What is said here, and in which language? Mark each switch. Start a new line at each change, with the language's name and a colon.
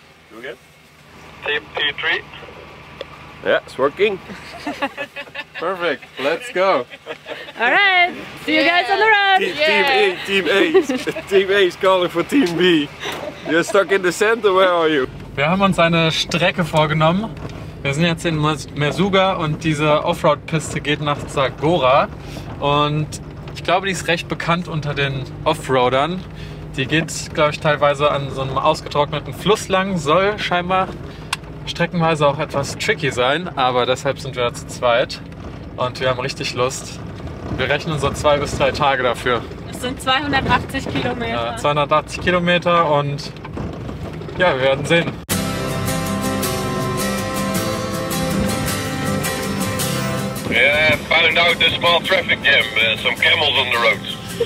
English: Do again. Team T3. Yeah, it's working. Perfect. Let's go. All right. See you guys on the road. Team A. Team A is calling for Team B. You're stuck in the sand, or where are you?
German: Wir haben uns eine Strecke vorgenommen. Wir sind jetzt in Merzouga und diese Offroad-Piste geht nach Zagora. Und Ich glaube, die ist recht bekannt unter den Offroadern. Die geht, glaube ich, teilweise an so einem ausgetrockneten Fluss lang. Soll scheinbar streckenweise auch etwas tricky sein, aber deshalb sind wir zu zweit und wir haben richtig Lust. Wir rechnen so 2 bis 3 Tage dafür. Es sind 280 Kilometer. Ja, 280 Kilometer und ja, wir werden sehen.
English: Yeah, found out a small traffic jam. Some camels on the roads.